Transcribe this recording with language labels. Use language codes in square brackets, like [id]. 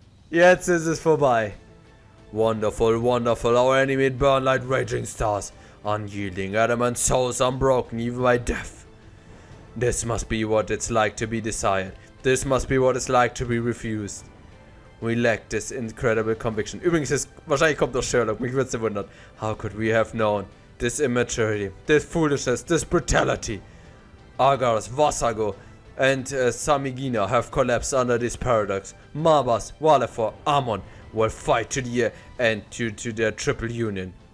[de] Jetzt ist es vorbei. [en] Wonderful, our enemy burn like raging stars, unyielding, adamant souls unbroken even by death. This must be what it's like to be desired. This must be what it's like to be refused. We lack this incredible conviction. [de] Übrigens, wahrscheinlich kommt noch Sherlock, mich würde es wundern. [en] How could we have known? This immaturity, this foolishness, this brutality. Argos, Vassago, and Samigina have collapsed under this paradox. Mabas, Walefor, Amon will fight to the end due to their triple union.